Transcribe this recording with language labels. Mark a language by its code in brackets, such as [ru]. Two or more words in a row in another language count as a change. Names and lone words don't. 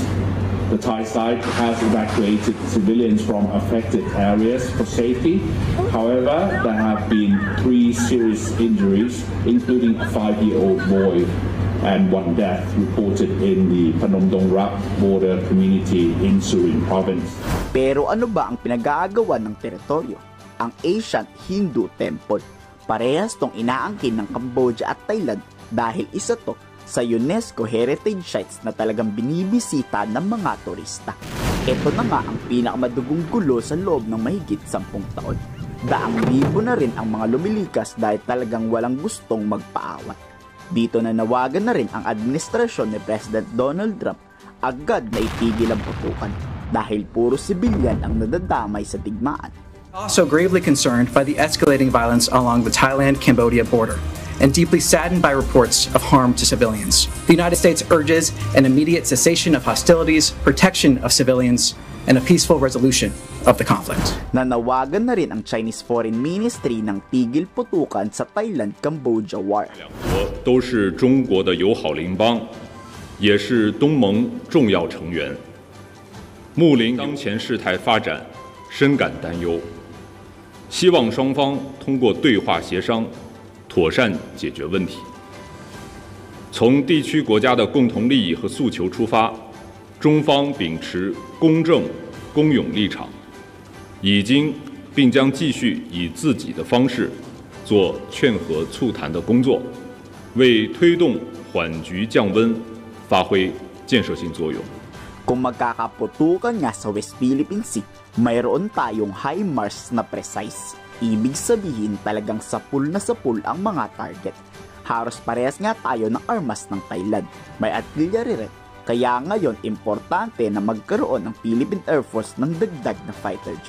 [en] The Thai side has evacuated civilians from affected areas for safety. However, there have been 3 serious injuries, including a 5-year-old boy and 1 death reported in the Phnom Dong Rak border community in Surin province. [tl] Pero ano ba ang pinag-aagawan ng teritoryo? Ang [en] Ancient Hindu Temple. [tl] Parehas tong inaangkin ng Cambodia at Thailand dahil isa to sa [en] UNESCO Heritage Sites [tl] na talagang binibisita ng mga turista. Ito na nga ang pinakamadugong gulo sa loob ng mahigit 10 taon. Daang libo na rin ang mga lumilikas dahil talagang walang gustong magpaawat. Dito na nawagan na rin ang administrasyon ni President Donald Trump agad na itigil ang putukan dahil puro sibilyan ang nadadamay sa digmaan. [en] Also gravely concerned by the escalating violence along the Thailand-Cambodia border and deeply saddened by reports of harm to civilians. The United States urges an immediate cessation of hostilities, protection of civilians, and a peaceful resolution of the conflict. [tl] Nanawagan na rin ang Chinese Foreign Ministry ng tigil putukan sa Thailand-Cambodia war. [zh] 都是中国的友好邻邦，也是东盟重要成员。睦邻当前事态发展，深感担忧，希望双方通过对话协商，妥善解决问题。从地区国家的共同利益和诉求出发，中方秉持公正、公勇立场，已经并将继续以自己的方式做劝和促谈的工作，为推动缓局降温发挥建设性作用。 [tl] Kung magkakaputukan nga sa West Philippine Sea, mayroon tayong HIMARS na precise. Ibig sabihin talagang sapul ang mga target. Halos parehas nga tayo ng armas ng Thailand. May artillery rin. Kaya ngayon importante na magkaroon ng Philippine Air Force ng dagdag na [en] fighter jet.